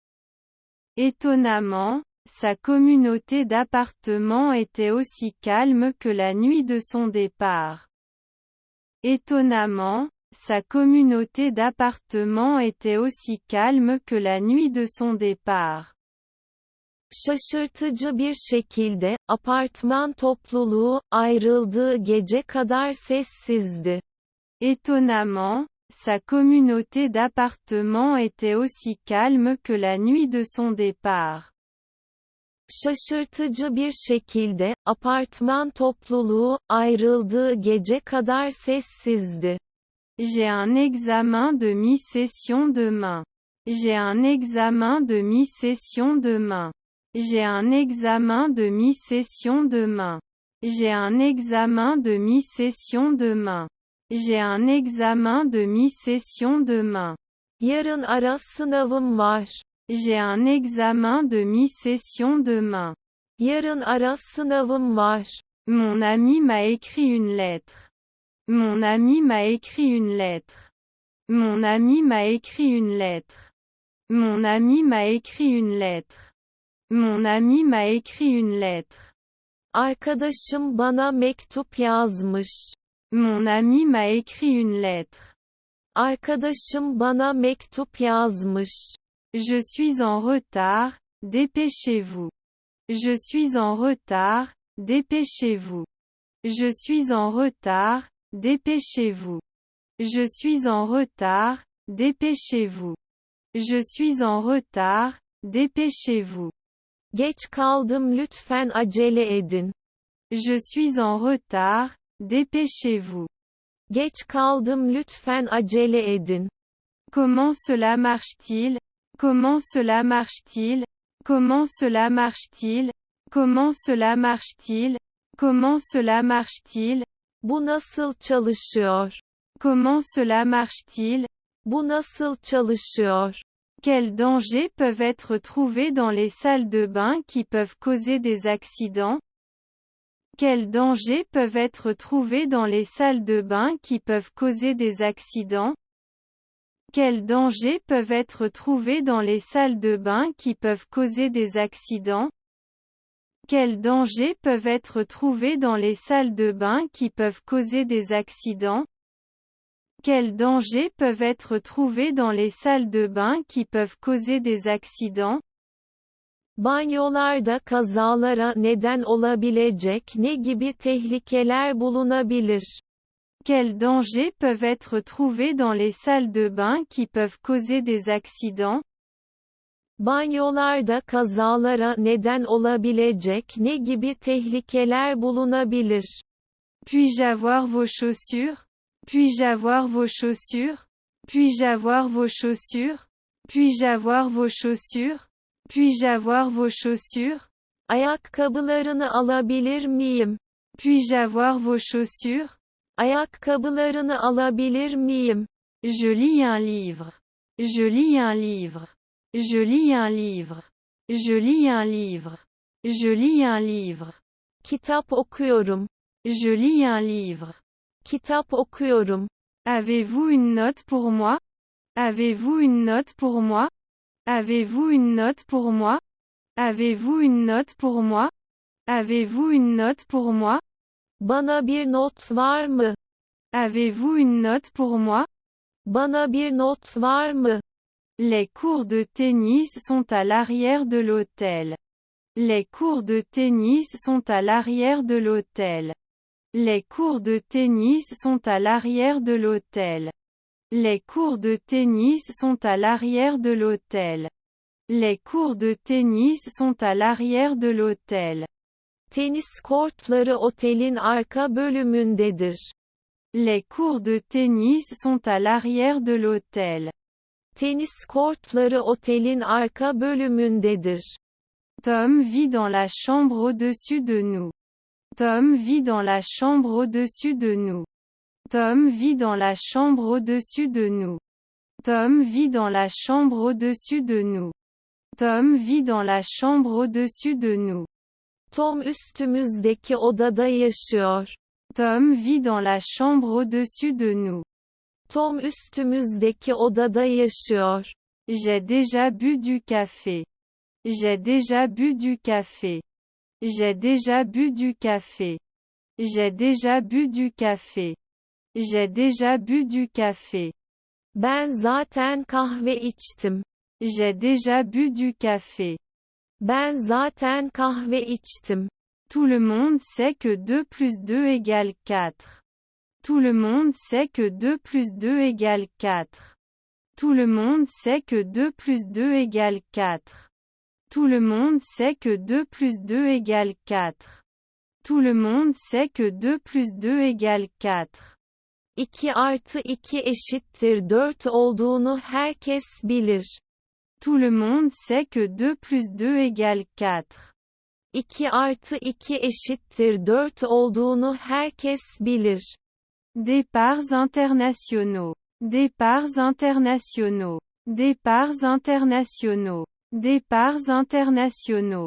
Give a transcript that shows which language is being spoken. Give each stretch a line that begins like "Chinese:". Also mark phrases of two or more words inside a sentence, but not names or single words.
French: Étonnamment, sa communauté d'appartements était aussi calme que la nuit de son départ. Étonnamment, sa communauté d'appartements était aussi calme que la nuit de son départ.
Turkish: Şaşırtıcı bir şekilde, apartman topluluğu, ayrıldığı gece kadar sessizdi.
French: Étonnamment, sa communauté d'appartements était aussi calme que la nuit de son départ.
Turkish: Şaşırtıcı bir şekilde, apartman topluluğu, ayrıldığı gece kadar sessizdi.
French: J'ai un examen de mi-session demain. J'ai un examen de mi-session demain. J'ai un examen de mi-session demain. J'ai un examen de mi-session demain. J'ai un examen de mi-session demain.
Turkish: Yarın ara sınavım var.
French: J'ai un examen de mi-session demain.
Turkish: Yarın ara sınavım var.
French: Mon ami m'a écrit une lettre. Mon ami m'a écrit une lettre. Mon ami m'a écrit une lettre. Mon ami m'a écrit une lettre. Mon ami m'a écrit une lettre.
Turkish: Arkadaşım bana mektup yazmış.
French: Mon ami m'a écrit une lettre.
Turkish: Arkadaşım bana mektup yazmış.
French: Je suis en retard, dépêchez-vous. Je suis en retard, dépêchez-vous. Je suis en retard, dépêchez-vous. Je suis en retard, dépêchez-vous. Je suis en retard, dépêchez-vous.
Turkish: Geç kaldım lütfen acele edin.
French: Je suis en retard, dépêchez-vous.
Turkish: Geç kaldım lütfen acele edin.
French: Comment cela marche-t-il? Comment cela marche-t-il? Comment cela marche-t-il? Comment cela marche-t-il? Comment cela marche-t-il?
Turkish: Bu nasıl çalışıyor?
French: Comment cela marche-t-il?
Turkish: Bu nasıl çalışıyor?
French: Quels dangers peuvent être trouvés dans les salles de bain qui peuvent causer des accidents? Quels dangers peuvent être trouvés dans les salles de bain qui peuvent causer des accidents? Quels dangers peuvent être trouvés dans les salles de bain qui peuvent causer des accidents? Quels dangers peuvent être trouvés dans les salles de bain qui peuvent causer des accidents? Quels dangers peuvent être trouvés dans les salles de bain qui peuvent causer des accidents?
Turkish: Banyolarda kazalara neden olabilecek ne gibi tehlikeler bulunabilir?
French: Quels dangers peuvent être trouvés dans les salles de bain qui peuvent causer des accidents?
Turkish: Banyolarda kazalara neden olabilecek ne gibi tehlikeler bulunabilir?
French: Puis-je avoir vos chaussures? Puis-je avoir vos chaussures? Puis-je avoir vos chaussures? Puis-je avoir vos chaussures? Puis-je avoir vos chaussures?
Turkish: Ayakkabılarını alabilir miyim?
French: Puis-je avoir vos chaussures?
Turkish: Ayakkabılarını alabilir miyim?
French: Je lis un livre. Je lis un livre. Je lis un livre. Je lis un livre. Je lis un livre.
Turkish: Kitap okuyorum.
French: Je lis un livre.
Turkish: Kitap okuyorum.
French: Avez-vous une note pour moi? Avez-vous une note pour moi? Avez-vous une note pour moi? Avez-vous une note pour moi? Avez-vous une note pour moi?
Turkish: Bana bir not var mı?
French: Avez-vous une note pour moi?
Turkish: Bana bir not var mı?
French: Les cours de tennis sont à l'arrière de l'hôtel. Les cours de tennis sont à l'arrière de l'hôtel. Les cours de tennis sont à l'arrière de l'hôtel. Les cours de tennis sont à l'arrière de l'hôtel. Les cours de tennis sont à l'arrière de l'hôtel.
Turkish: Tenis kortları otelin arka bölümündedir.
French: Les cours de tennis sont à l'arrière de l'hôtel.
Turkish: Tenis kortları otelin arka bölümündedir.
French: Tom vit dans la chambre au-dessus de nous. Tom vit dans la chambre au-dessus de nous. Tom vit dans la chambre au-dessus de nous. Tom vit dans la chambre au-dessus de nous. Tom vit dans la chambre au-dessus de nous.
Turkish: Tom üstümüzdeki odada yaşıyor.
French: Tom vit dans la chambre au-dessus de nous.
Turkish: Tom üstümüzdeki odada yaşıyor.
French: J'ai déjà bu du café. J'ai déjà bu du café. J'ai déjà bu du café. J'ai déjà bu du café. J'ai déjà bu du café.
Turkish: Ben zaten kahve içtim.
French: J'ai déjà bu du café.
Turkish: Ben zaten kahve içtim.
French: Tout le monde sait que 2 plus 2 égale 4. Tout le monde sait que 2 plus 2 égale 4. Tout le monde sait que 2 plus 2 égale 4. Tout le monde sait que 2 plus 2 égale 4. Tout le monde sait que 2 plus 2 égale 4.
Turkish: 2 artı 2 eşittir 4 olduğunu herkes bilir.
French: Tout le monde sait que 2 plus 2 égale 4.
Turkish: 2 artı 2 eşittir 4 olduğunu herkes bilir.
French: Départs internationaux. Départs internationaux. Départs internationaux. Départs internationaux.